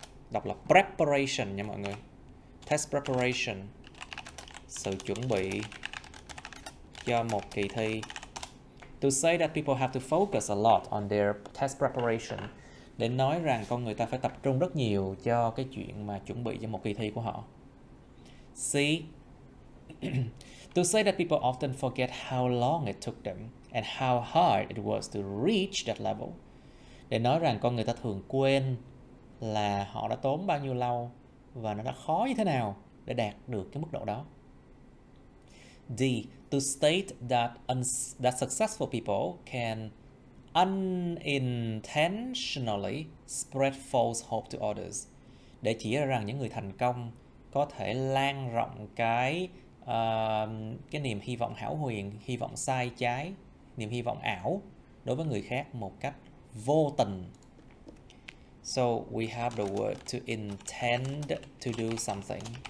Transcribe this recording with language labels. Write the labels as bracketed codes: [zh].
[vi] Đọc là preparation nha mọi người. Test preparation, sự chuẩn bị cho một kỳ thi. [en] To say that people have to focus a lot on their test preparation. [vi] Để nói rằng con người ta phải tập trung rất nhiều cho cái chuyện mà chuẩn bị cho một kỳ thi của họ. [en] C. To say that people often forget how long it took them and how hard it was to reach that level. [vi] Để nói rằng con người ta thường quên là họ đã tốn bao nhiêu lâu và nó đã khó như thế nào để đạt được cái mức độ đó. [en] D. To state that successful people can unintentionally spread false hope to others. [vi] Để chỉ ra rằng những người thành công có thể lan rộng cái niềm hy vọng hão huyền, hy vọng sai trái, niềm hy vọng ảo đối với người khác một cách vô tình. [en] So we have the word to intend to do something.